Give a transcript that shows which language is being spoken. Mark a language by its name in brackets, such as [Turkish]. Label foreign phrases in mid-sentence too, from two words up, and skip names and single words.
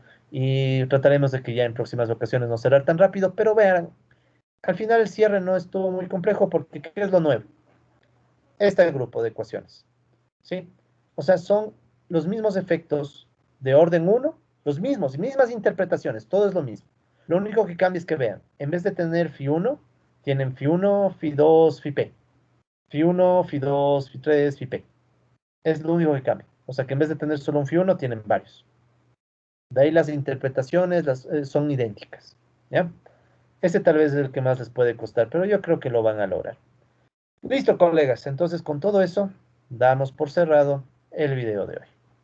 [Spanish] Y trataremos de que ya en próximas ocasiones no cerrar tan rápido, pero vean, al final el cierre no estuvo muy complejo porque ¿qué es lo nuevo? Este grupo de ecuaciones, ¿sí? O sea, son los mismos efectos de orden 1, los mismos, mismas interpretaciones, todo es lo mismo. Lo único que cambia es que vean, en vez de tener Φ1, tienen Φ1, Φ2, Φp. Φ1, Φ2, Φ3, Φp. Es lo único que cambia. O sea que en vez de tener solo un Φ1, tienen varios. De ahí las interpretaciones son idénticas, ¿ya? Este tal vez es el que más les puede costar, pero yo creo que lo van a lograr. Listo, colegas. Entonces, con todo eso, damos por cerrado el video de hoy.